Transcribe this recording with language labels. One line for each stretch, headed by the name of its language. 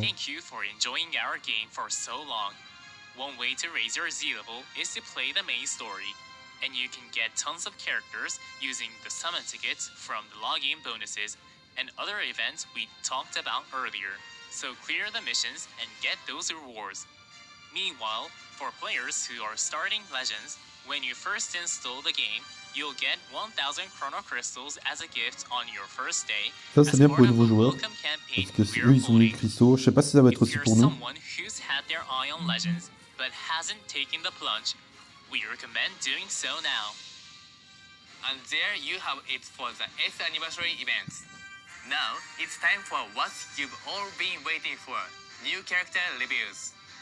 English: Thank you for enjoying our game for so long. One way to raise your Z level is to play the main story, and you can get tons of characters using the summon tickets from the login bonuses and other events we talked about earlier. So clear the missions and get those rewards. Meanwhile, for players who are starting Legends, when you first install the game, you'll get 1,000 Chrono Crystals as a gift on your first day.
French: Ça, c'est bien pour les nouveaux joueurs. Parce que eux, ils ont mis cristaux. Je sais pas si ça va être aussi pour nous.
English: Someone who's had their eye on Legends but hasn't taken the plunge, we recommend doing so now. And there you have it for the 8th anniversary events. Now, it's time for what you've all been waiting for, new character reviews.